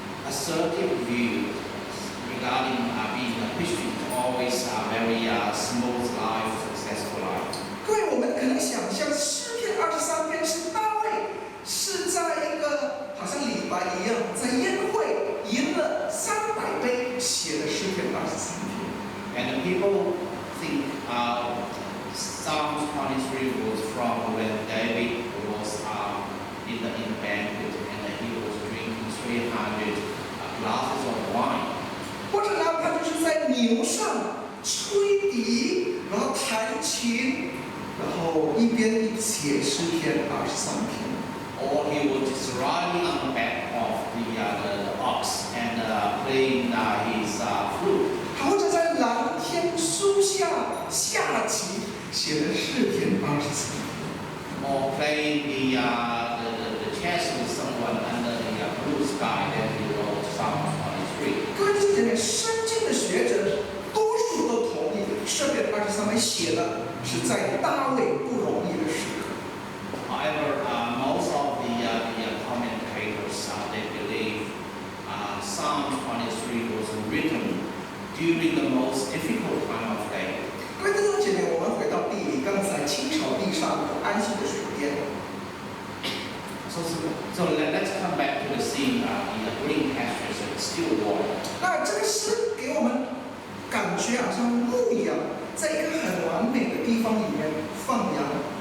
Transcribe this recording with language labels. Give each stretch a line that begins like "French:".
English: assertive view regarding being a Christian, always very smooth life, successful life.
Chinese: 各位，我们可能想象诗篇23篇是大卫是在一个好像李白一样，在宴会赢了300杯写的诗篇23篇。
English: And the people think Psalms 23 was from when David was in the banquet and he was drinking 300 glasses of wine.
Chinese: 或者呢，他就是在牛上吹笛，然后弹琴，然后一边写诗篇23篇。
English: Or he was just riding on the back of the ox and playing his flute.
Chinese: 他或者在蓝天树下下棋，写的诗篇23篇。
English: Or playing the chess with someone under the blue sky, then he wrote Psalm 23.
Chinese: 各位弟兄姐妹，圣经的学者多数都同意，诗篇23篇写的是在大卫不容易的时刻。
English: However, most of the commentators they believe Psalm 23 was written during the most difficult time of day.
Chinese: 各位弟兄姐妹，我们回到地里，刚才青草地上有安息的水边。
English: So let's come back to the scene, the green pastures and still water.
Chinese: 那这个诗给我们感觉好像牧羊，在一个很完美的地方里面放羊。